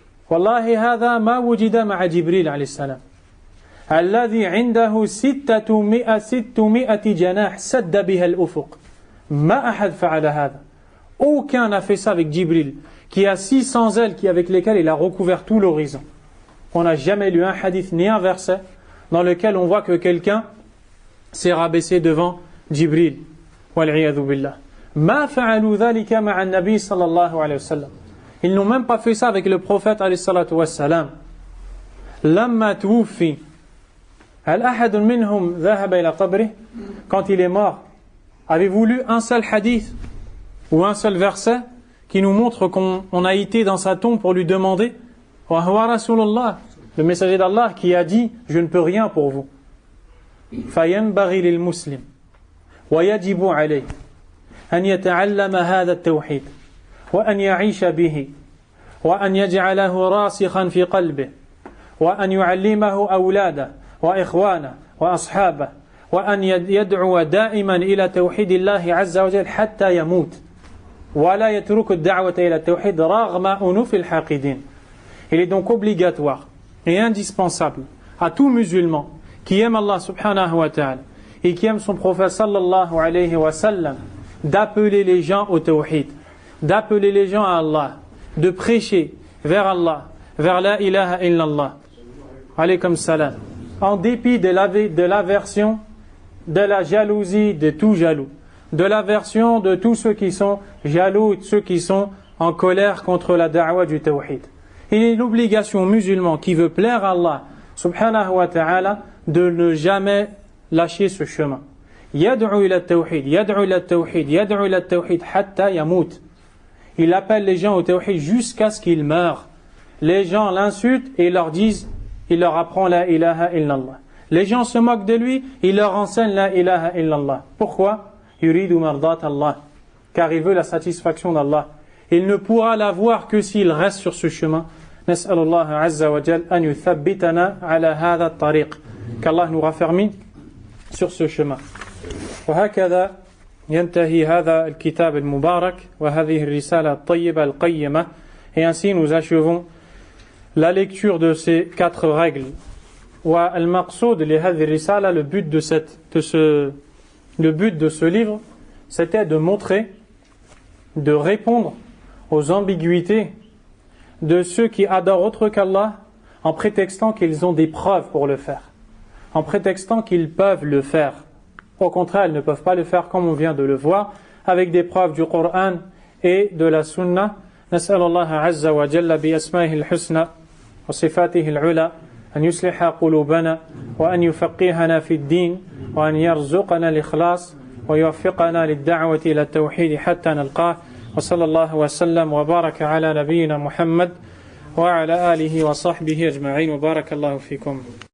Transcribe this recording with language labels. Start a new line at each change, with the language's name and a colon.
Arabic: Wallahi hadha ma wujida ma'a Jibril alayhi salam. الذي عنده 600 جناح سد بها الأفق. ما أحد فعل هذا.
French: Aucun n'a fait ça avec Jibril, qui a 600 ailes avec lesquelles il a recouvert tout l'horizon. On n'a jamais lu un hadith ni un verset dans lequel on voit que quelqu'un s'est rabaissé devant Jibril.
Arabic: Wal-'iyadhu billah. ما فعلوا ذلك مع النبي صلى الله عليه وسلم.
French: Ils n'ont même pas fait ça avec le prophète عليه الصلاة والسلام.
Arabic: لما توفي هل أحد منهم ذهب إلى قبره.
French: Quand il est mort, avez-vous lu un seul hadith ou un seul verset qui nous montre qu'on a été dans sa tombe pour lui demander?
Arabic: Wa huwa Rasulullah,
French: le messager d'Allah qui a dit, je ne peux rien pour vous.
Arabic: فينبغي للمسلم ويجب عليه أن يتعلم هذا التوحيد وأن يعيش به وأن يجعله راسخا في قلبه وأن يعلمه أولاده وإخوانه وأصحابه وأن يدعو دائما إلى توحيد الله عز وجل حتى يموت ولا يترك الدعوة إلى التوحيد رغم أنوف الحاقدين.
French: Il est donc obligatoire et indispensable à tout musulman qui aime Allah subhanahu wa ta'ala et qui aime son prophète sallallahu alayhi wa sallam d'appeler les gens au tawhid, d'appeler les gens à Allah, de prêcher vers Allah, vers la ilaha illallah. Alaykum salam. En dépit de l'aversion, de la jalousie de tout jaloux, de l'aversion de tous ceux qui sont jaloux, de ceux qui sont en colère contre la da'wa du tawhid. Il est l'obligation musulman qui veut plaire à Allah subhanahu wa ta'ala de ne jamais lâcher ce chemin.
Arabic: Yad'u ila tawhid, yad'u ila tawhid, yad'u ila tawhid hatta yamut.
French: Il appelle les gens au tawhid jusqu'à ce qu'ils meurent. Les gens l'insultent et leur disent, il leur apprend la ilaha illallah. Les gens se moquent de lui, il leur enseigne la ilaha illallah. Pourquoi?
Arabic: Yuridu mardat Allah.
French: Car il veut la satisfaction d'Allah. Il ne pourra l'avoir que s'il reste sur ce chemin.
Arabic: نسأل الله عز وجل أن يثبتنا على هذا الطريق.
French: Qu'Allah nous raffermit sur ce chemin.
Arabic: وهكذا ينتهي هذا الكتاب المبارك وهذه الرسالة الطيبة القيمة.
French: Et ainsi nous achevons la lecture de ces 4 règles.
Arabic: Al-Maqsoud li hadhi risala,
French: le but de ce livre, c'était de montrer, de répondre aux ambiguïtés de ceux qui adorent autre qu'Allah en prétextant qu'ils ont des preuves pour le faire, en prétextant qu'ils peuvent le faire. Au contraire, ils ne peuvent pas le faire comme on vient de le voir, avec des preuves du Coran et de la Sunna.
Arabic: نسأل الله عز وجل بأسمائه الحسنى وصفاته العلى أن يصلح قلوبنا وأن يفقهنا في الدين وأن يرزقنا الإخلاص ويوفقنا للدعوة إلى التوحيد حتى نلقاه وصلى الله وسلم وبارك على نبينا محمد وعلى آله وصحبه أجمعين وبارك الله فيكم.